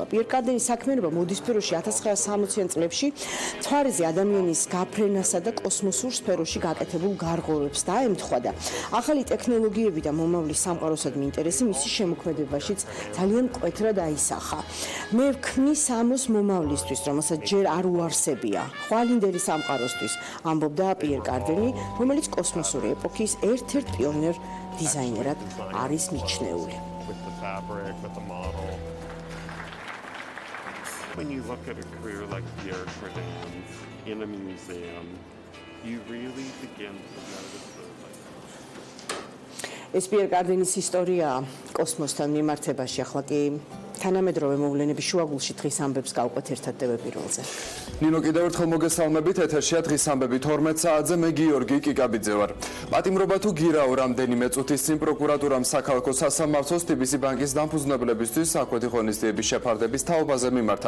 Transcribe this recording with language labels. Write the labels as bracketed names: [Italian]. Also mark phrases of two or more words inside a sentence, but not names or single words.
[Georgian] პიერ კარდენის საქმიანობა მოდის სფეროში 1960-იან წლებში მთვარეზე ადამიანის გაფრენასა და კოსმოსურ სფეროში გაკეთებულ გარღვევებს დაემთხვა და ახალი ტექნოლოგიები და მომავლის სამყაროსადმი ინტერესი მისი შემოქმედებაშიც ძალიან მკვეთრად აისახა. მე ვქმნი სამოს მომავლისთვის, რომელსაც ჯერ არ უარსებია, ხვალინდელი სამყაროსთვის, ამბობდა პიერ კარდენი, რომელიც კოსმოსური ეპოქის ერთ-ერთ პიონერ დიზაინერად არის მიჩნეული. [English] When you look at a career like Pierre Cardin's in a museum, you really begin to notice [Georgian] ეს პიერ კარდენის ისტორია კოსმოსთან მიმართებაში ახლა კი თანამედროვე მოვლენების შუაგულში დღის ამბებს გავყვეთ ერთად პირველზე. ნინო, კიდევ ერთხელ მოგესალმებით, ეთერშია დღის ამბები 12 საათზე, მე გიორგი კიკაბიძე ვარ. პატიმრობა თუ გირაო რამდენიმე წუთის წინ პროკურატურამ საქალაქო სასამართლოს TBC ბანკის დამფუძნებლებისთვის აკვეთი ღონისძიების შეფარდების თაობაზე მიმართა.